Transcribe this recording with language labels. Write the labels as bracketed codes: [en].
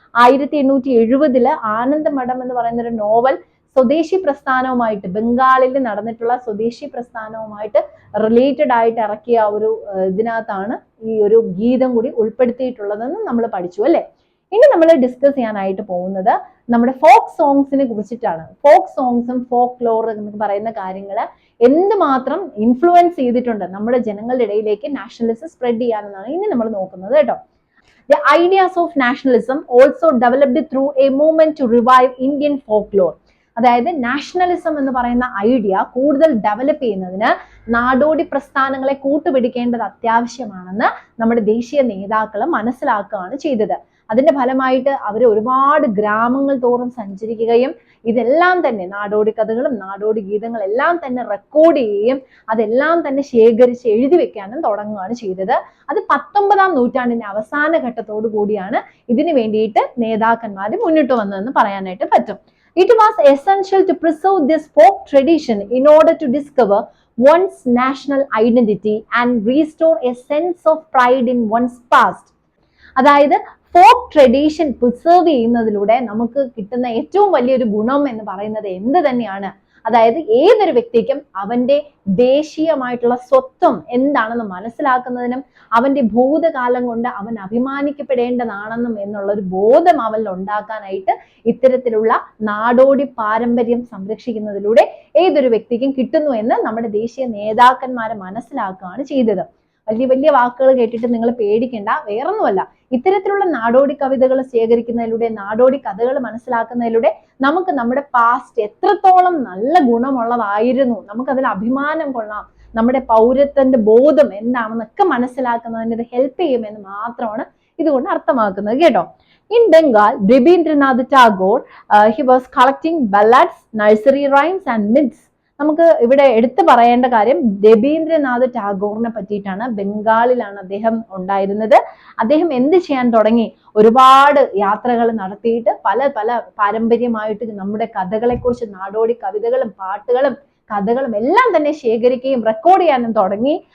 [ml] 1870 ആനന്ദമഠം എന്ന് പറയുന്ന ഒരു നോവൽ സ്വദേശി പ്രസ്ഥാനവുമായിട്ട്, ബംഗാളിൽ നടന്നിട്ടുള്ള സ്വദേശി പ്രസ്ഥാനവുമായിട്ട് റിലേറ്റഡ് ആയിട്ട് ഇറക്കിയ ഒരു ഇതിനകത്താണ് ഈ ഒരു ഗീതം കൂടി ഉൾപ്പെടുത്തിയിട്ടുള്ളതെന്ന് നമ്മൾ പഠിച്ചു അല്ലെ. ഇനി നമ്മൾ ഡിസ്കസ് ചെയ്യാനായിട്ട് പോകുന്നത് നമ്മുടെ ഫോക്ക് സോങ്സിനെ കുറിച്ചിട്ടാണ്. ഫോക്ക് സോങ്സും ഫോക്ക് ലോർ എന്ന് പറയുന്ന കാര്യങ്ങൾ എന്തുമാത്രം ഇൻഫ്ലുവൻസ് ചെയ്തിട്ടുണ്ട് നമ്മുടെ ജനങ്ങളുടെ ഇടയിലേക്ക് നാഷണലിസം സ്പ്രെഡ് ചെയ്യാനെന്നാണ് ഇനി നമ്മൾ നോക്കുന്നത് കേട്ടോ. [en] The ideas of nationalism also developed through a movement to revive Indian folklore. [ml] അതായത് നാഷണലിസം എന്ന് പറയുന്ന ഐഡിയ കൂടുതൽ ഡെവലപ്പ് ചെയ്യുന്നതിന് നാടോടി പ്രസ്ഥാനങ്ങളെ കൂട്ടുപിടിക്കേണ്ടത് അത്യാവശ്യമാണെന്ന് നമ്മുടെ ദേശീയ നേതാക്കൾ മനസ്സിലാക്കുകയാണ് ചെയ്തത്. അതിന്റെ ഫലമായിട്ട് അവർ ഒരുപാട് ഗ്രാമങ്ങൾ തോറും സഞ്ചരിക്കുകയും ഇതെല്ലാം തന്നെ നാടോടി കഥകളും നാടോടി ഗീതങ്ങളെല്ലാം തന്നെ റെക്കോർഡ് ചെയ്യുകയും അതെല്ലാം തന്നെ ശേഖരിച്ച് എഴുതി വെക്കാനും തുടങ്ങുകയാണ് ചെയ്തത്. അത് 19ാം നൂറ്റാണ്ടിന്റെ അവസാന ഘട്ടത്തോടു കൂടിയാണ് ഇതിനു വേണ്ടിയിട്ട് നേതാക്കന്മാർ മുന്നിട്ട് വന്നതെന്ന് പറയാനായിട്ട് പറ്റും. [en] It was essential to preserve this folk tradition in order to discover one's national identity and restore a sense of pride in one's past. [ml] അതായത് ഫോക്ക് ട്രഡീഷൻ പ്രിസർവ് ചെയ്യുന്നതിലൂടെ നമുക്ക് കിട്ടുന്ന ഏറ്റവും വലിയൊരു ഗുണം എന്ന് പറയുന്നത് എന്ത് തന്നെയാണ്? അതായത് ഏതൊരു വ്യക്തിക്കും അവന്റെ ദേശീയമായിട്ടുള്ള സ്വത്വം എന്താണെന്ന് മനസ്സിലാക്കുന്നതിനും അവന്റെ ഭൂതകാലം കൊണ്ട് അവൻ അഭിമാനിക്കപ്പെടേണ്ടതാണെന്നും എന്നുള്ള ഒരു ബോധം അവനിൽ ഉണ്ടാക്കാനായിട്ട് ഇത്തരത്തിലുള്ള നാടോടി പാരമ്പര്യം സംരക്ഷിക്കുന്നതിലൂടെ ഏതൊരു വ്യക്തിക്കും കിട്ടുന്നു എന്ന് നമ്മുടെ ദേശീയ നേതാക്കന്മാരെ മനസ്സിലാക്കുകയാണ് ചെയ്തത്. വലിയ വലിയ വാക്കുകൾ കേട്ടിട്ട് നിങ്ങൾ പേടിക്കേണ്ട, വേറൊന്നുമല്ല. ഇത്തരത്തിലുള്ള നാടോടി കവിതകൾ ശേഖരിക്കുന്നതിലൂടെ, നാടോടി കഥകൾ മനസ്സിലാക്കുന്നതിലൂടെ നമുക്ക് നമ്മുടെ പാസ്റ്റ് എത്രത്തോളം നല്ല ഗുണമുള്ളതായിരുന്നു, നമുക്കതിൽ അഭിമാനം കൊള്ളാം, നമ്മുടെ പൗരത്വന്റെ ബോധം എന്താണെന്നൊക്കെ മനസ്സിലാക്കുന്നതിന് ഇത് ഹെൽപ്പ് ചെയ്യുമെന്ന് മാത്രമാണ് ഇതുകൊണ്ട് അർത്ഥമാക്കുന്നത് കേട്ടോ. [en] In Bengal, Rabindranath Tagore, he was collecting ballads, nursery rhymes and myths. [ml] നമുക്ക് ഇവിടെ എടുത്തു പറയേണ്ട കാര്യം രബീന്ദ്രനാഥ് ടാഗോറിനെ പറ്റിയിട്ടാണ്. ബംഗാളിലാണ് അദ്ദേഹം ഉണ്ടായിരുന്നത്. അദ്ദേഹം എന്ത് ചെയ്യാൻ തുടങ്ങി? ഒരുപാട് യാത്രകൾ നടത്തിയിട്ട് പല പല പാരമ്പര്യമായിട്ട് നമ്മുടെ കഥകളെ കുറിച്ച്, നാടോടി കവിതകളും പാട്ടുകളും കഥകളും എല്ലാം തന്നെ ശേഖരിക്കുകയും റെക്കോർഡ് ചെയ്യാനും തുടങ്ങി.